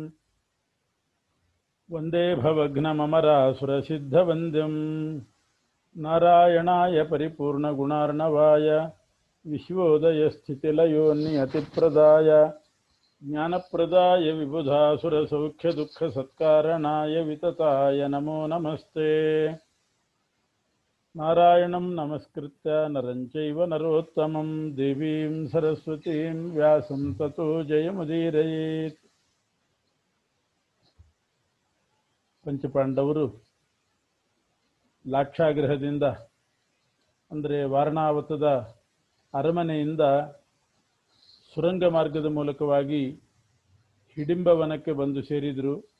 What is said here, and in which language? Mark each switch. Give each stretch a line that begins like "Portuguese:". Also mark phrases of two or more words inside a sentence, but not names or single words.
Sanskrit: वन्दे भवघ्नममरासुरसिद्धवन्द्यं नारायणाय परिपूर्णगुणार्णवाय विश्वोदयस्थितिलयोन्नियतिप्रदाय ज्ञानप्रदाय विबुधासुरसौख्यदुःखसत्कारणाय वितताय नमो नमस्ते नारायणं नमस्कृत्य नरं चैव नरोत्तमं देवीं सरस्वतीं व्यासं ततो जयमुदीरयेत्.
Kannada: ಪಂಚಪಾಂಡವರು ಲಾಕ್ಷಾಗೃಹದಿಂದ ಅಂದರೆ ವಾರಣಾವತದ ಅರಮನೆಯಿಂದ ಸುರಂಗ ಮಾರ್ಗದ ಮೂಲಕವಾಗಿ ಹಿಡಿಂಬವನಕ್ಕೆ ಬಂದು ಸೇರಿದರು.